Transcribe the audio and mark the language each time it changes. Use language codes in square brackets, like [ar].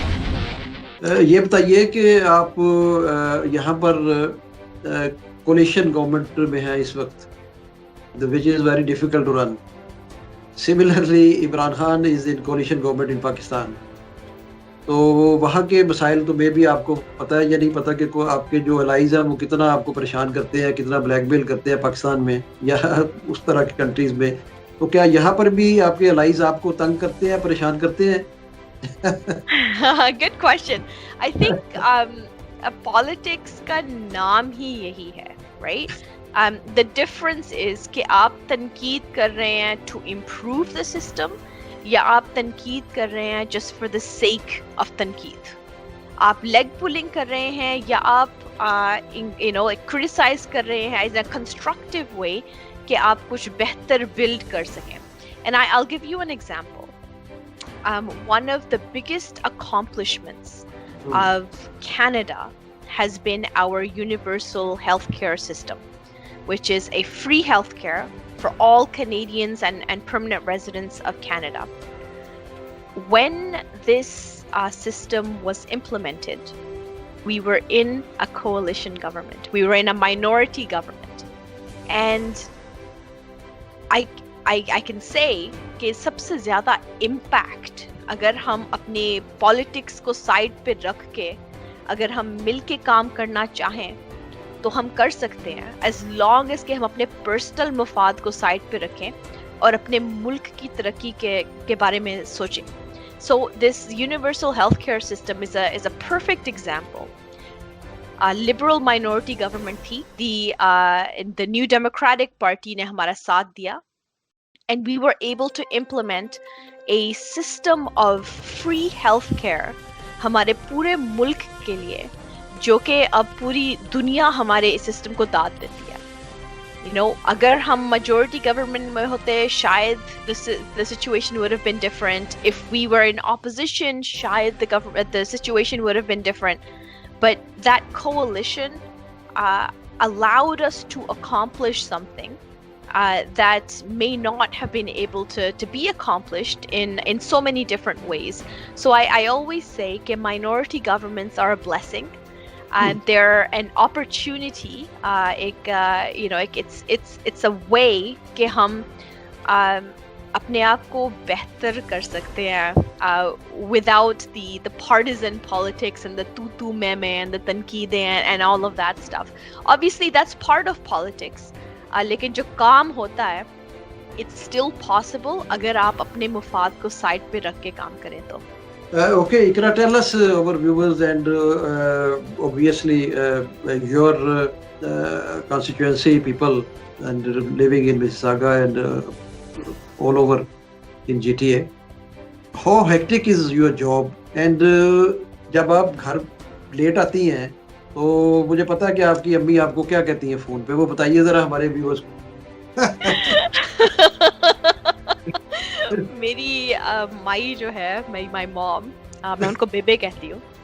[hi] ये बताइए कि आप यहाँ पर कोलिशन गवर्नमेंट में है इस वक्त, [en] which is very difficult to run. Similarly, Imran Khan is in coalition government in Pakistan. [hi] तो वहाँ के मसाइल तो मे भी आपको पता है या नहीं पता कि आपके जो अलाइज हैं वो कितना आपको परेशान करते हैं, कितना ब्लैकमेल करते हैं पाकिस्तान में या उस तरह की कंट्रीज में. तो क्या यहाँ पर भी आपके अलाइज आपको तंग करते हैं, परेशान करते हैं? [en] Good question. I think [hi] politics का नाम ही यही है, [en] right? The difference is [hi] कि आप तनकीद कर रहे हैं [en] to improve the system, [hi] या आप तनकीद कर रहे हैं [en] just for the sake of [hi] तनकीद. आप leg pulling कर रहे हैं या आप criticize कर रहे हैं [en] in a constructive way [hi] कि आप कुछ बेहतर build कर सकें. [en] And I'll give you an example. One of the biggest accomplishments of Canada has been our universal healthcare system, which is a free healthcare for all Canadians and permanent residents of Canada. When this system was implemented, we were in a coalition government. We were in a minority government. [hi] And I can say कि सबसे ज़्यादा impact अगर हम अपने politics को side पे रख के अगर हम मिल के काम करना चाहें तो हम कर सकते हैं, [en] as long as [hi] कि हम अपने personal मफाद को side पे रखें और अपने मुल्क की तरक्की के बारे में सोचें. [en] So this universal healthcare system is a perfect example. Liberal minority government [hi] थी, the New Democratic Party ने हमारा साथ दिया, [en] and we were able to implement a system of free healthcare [hi] हमारे पूरे मुल्क के लिए, जो कि अब पूरी दुनिया हमारे इस सिस्टम को दाद देती है. अगर हम [en] majority government [hi] में होते, शायद [en] the situation would have been different. If we were in opposition, [hi] शायद [en] the situation would have been different. But that coalition allowed us to accomplish something that may not have been able to be accomplished in so many different ways. So I always say that minority governments are a blessing and they're an opportunity. It's a way [hi] कि हम अपने आप को बेहतर कर सकते हैं [en] without the partisan politics and the [hi] तू मैं [en] and the [hi] तनकीदें [en] and all of that stuff. Obviously that's part of politics. [hi] लेकिन जो काम होता है [en] it's still possible [hi] अगर आप अपने मुफाद को साइड पे रख के काम करें तो. [en] Okay, Iqra, tell us our viewers and obviously your constituency people and living in Mississauga and all over in GTA. How hectic is your job? [hi] And जब आप घर लेट आती हैं तो मुझे पता है कि आपकी अम्मी आपको क्या कहती हैं फोन पे, वो बताइए जरा हमारे व्यूअर्स को. मेरी माई जो है, माई मॉम, मैं उनको बेबे कहती हूँ.